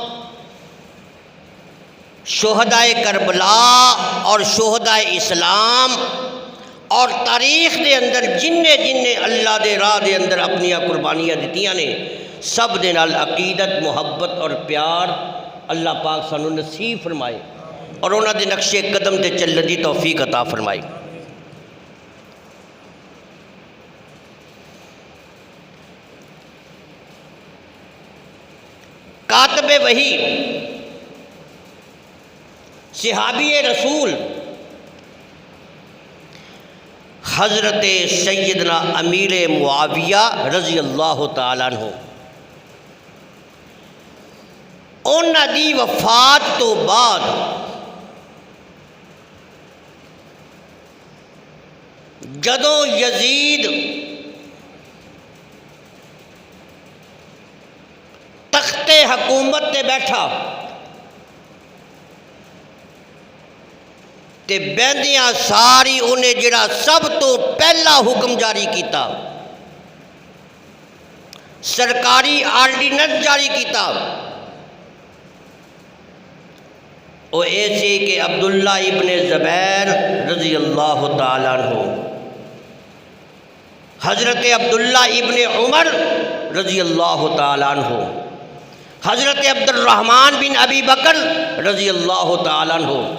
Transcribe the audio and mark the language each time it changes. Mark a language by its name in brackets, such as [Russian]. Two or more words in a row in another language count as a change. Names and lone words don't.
[Punjabi] شہدائے کربلا اور شہدائے اسلام اور تاریخ دے اندر جننے اللہ دے راہ دے اندر اپنی قربانیاں دتیاں نے سب دے نال عقیدت محبت اور پیار اللہ پاک سانو نصیب فرمائے اور انہاں دے نقش قدم تے چلن دی توفیق عطا فرمائے. کاتب وحی صحابی رسول حضرت سیدنا امیر معاویہ رضی اللہ تعالیٰ عنہ انہاں دی وفات تو بعد جدوں یزید تخت حکومت تے بیٹھا تے بہندیاں ساری انہیں جڑا سب تو پہلا حکم جاری کیتا، سرکاری آرڈیننس جاری کیتا، وہ ایسی کہ عبداللہ ابن زبیر رضی اللہ تعالیٰ عنہ، حضرت عبداللہ ابن عمر رضی اللہ تعالیٰ عنہ، حضرت عبد الرحمن بن ابی بکر رضی اللہ تعالیٰ عنہ،